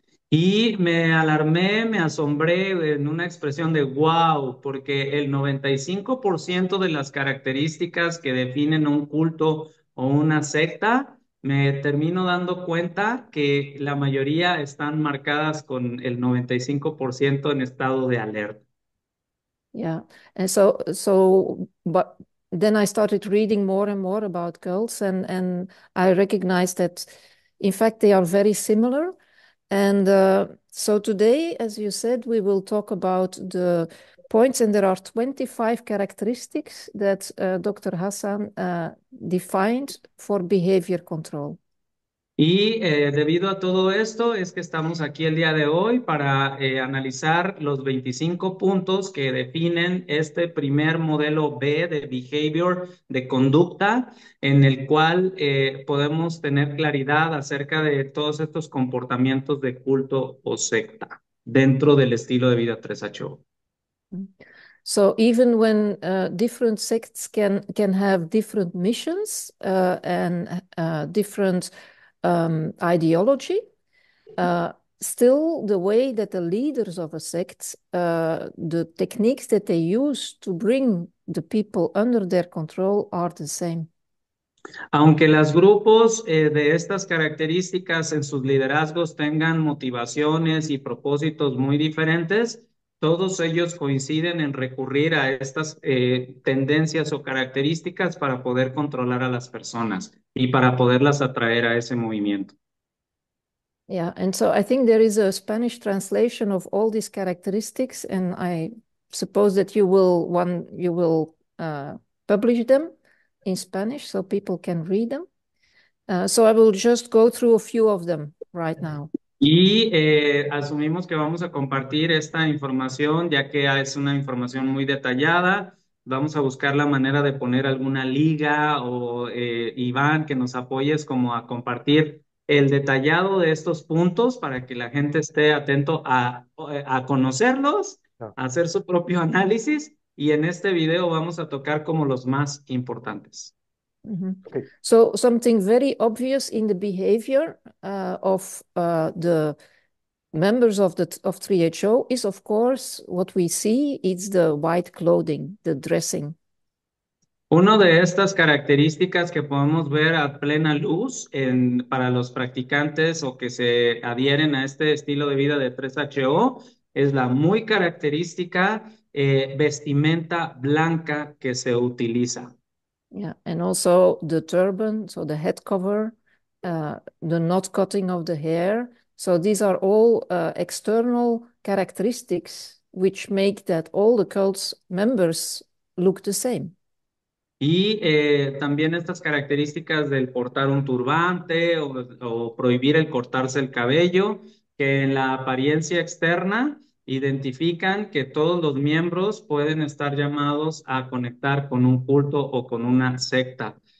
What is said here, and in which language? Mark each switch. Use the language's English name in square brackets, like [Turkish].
[Spanish] Y me alarmé, me asombré en una expresión de wow, porque el 95% de las características que definen un culto o una secta, me termino dando cuenta que la mayoría están marcadas con el 95% en estado de alerta. [English] Yeah. And but then I started reading more and more about cults and I recognized that in fact they are very similar. And so today, as you said, we will talk about the points, and there are 25 characteristics that Dr. Hassan defined for behavior control. [Spanish] Y debido a todo esto es que estamos aquí el día de hoy para analizar los 25 puntos que definen este primer modelo B de behavior, de conducta, en el cual podemos tener claridad acerca de todos estos comportamientos de culto o secta dentro del estilo de vida 3HO. [English] So even when different sects can have different missions and different ideology, still the way that the leaders of a sect, the techniques that they use to bring the people under their control are the same. [Spanish] Aunque los grupos de estas características en sus liderazgos tengan motivaciones y propósitos muy diferentes, todos ellos coinciden en recurrir a estas tendencias o características para poder controlar a las personas y para poderlas atraer a ese movimiento. [English] Yeah, and so I think there is a Spanish translation of all these characteristics, and I suppose that you will publish them in Spanish so people can read them. So I will just go through a few of them right now. [Spanish] Y asumimos que vamos a compartir esta información, ya que es una información muy detallada. Vamos a buscar la manera de poner alguna liga o Iván, que nos apoyes como a compartir el detallado de estos puntos para que la gente esté atento a conocerlos, Ah, a hacer su propio análisis. Y en este video vamos a tocar como los más importantes. [English] ok. So something very obvious in the behavior of the members of 3HO is, of course, what we see. It's the white clothing, the dressing. [Spanish] Una de estas características que podemos ver a plena luz para los practicantes o que se adhieren a este estilo de vida de 3HO es la muy característica vestimenta blanca que se utiliza. [English] Yeah, and also the turban, so the head cover, the knot cutting of the hair. So these are all external characteristics which make that all the cult's members look the same. [Spanish] Y también estas características del portar un turbante o prohibir el cortarse el cabello, que en la apariencia externa identifican que todos los miembros pueden estar llamados a conectar con un culto o con una secta.